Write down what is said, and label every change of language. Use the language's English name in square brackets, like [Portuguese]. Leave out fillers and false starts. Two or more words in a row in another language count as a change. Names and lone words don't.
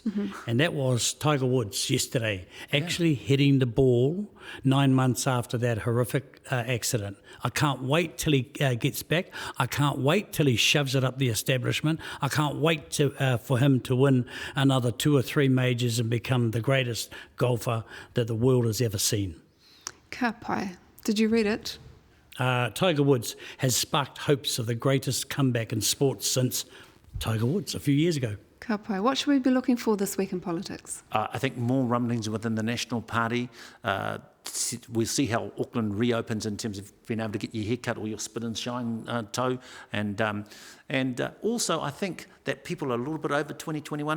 [English] And that was Tiger Woods yesterday, actually hitting the ball 9 months after that horrific accident. I can't wait till he gets back. I can't wait till he shoves it up the establishment. I can't wait for him to win another 2 or 3 majors and become the greatest golfer that the world has ever seen. [Māori] Ka pai. [English] Did you read it? Tiger Woods has sparked hopes of the greatest comeback in sports since Tiger Woods a few years ago. [Māori] Ka pai. [English] What should we be looking for this week in politics? I think more rumblings within the National Party. We'll see how Auckland reopens in terms of being able to get your haircut or your spit and shine toe. And also, I think that people are a little bit over 2021.